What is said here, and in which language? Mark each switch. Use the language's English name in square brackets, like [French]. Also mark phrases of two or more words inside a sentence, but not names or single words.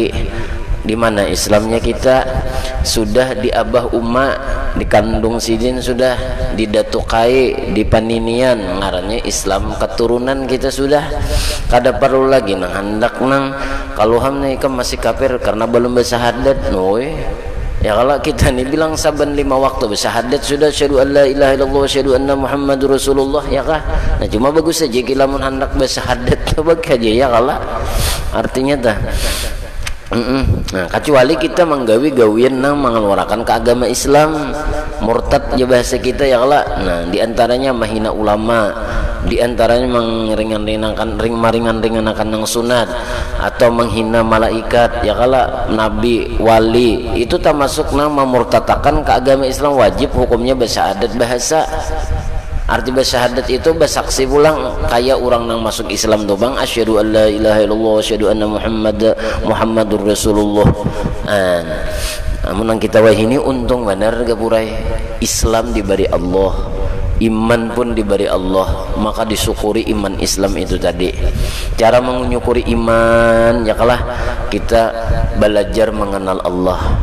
[Banjar] Di mana Islamnya kita sudah di abah umma, di kandung sidin, sudah di datukai, di paninian, ngarannya Islam keturunan kita sudah kada perlu lagi nang hendak nang kalau hamne ikam masih kafir karena belum bersahadat noy Ya kalau kita nih bilang saban 5 waktu bersyahadat sudah [Arabic] أشهد أن لا إله إلا الله أشهد أن محمدا رسول الله [Banjar] ya kah. Nah cuma bagus saja kita mun hendak bersyahadat bagi aja ya kalau artinya dah. Nah kecuali kita menggawi gawian nang mengeluarkan ke agama Islam murtad ya bahasa kita ya kalau. Nah diantaranya mahina ulama, diantaranya meringan-ringankan nang sunat atau menghina malaikat ya kalau nabi wali itu termasuk nang memurtatakan ke agama Islam wajib hukumnya bersyahadat bahasa. Arti bersyahadat itu bersaksi pulang kayak orang nang masuk Islam tuh bang [Arabic] أشهد أن لا إله إلا الله أشهد أن محمدا رسول الله. [Banjar] Namun kita wah ini untung benar gapurai Islam diberi Allah, iman pun diberi Allah, maka disyukuri iman Islam itu tadi. Cara menyukuri iman ya kalah kita belajar mengenal Allah.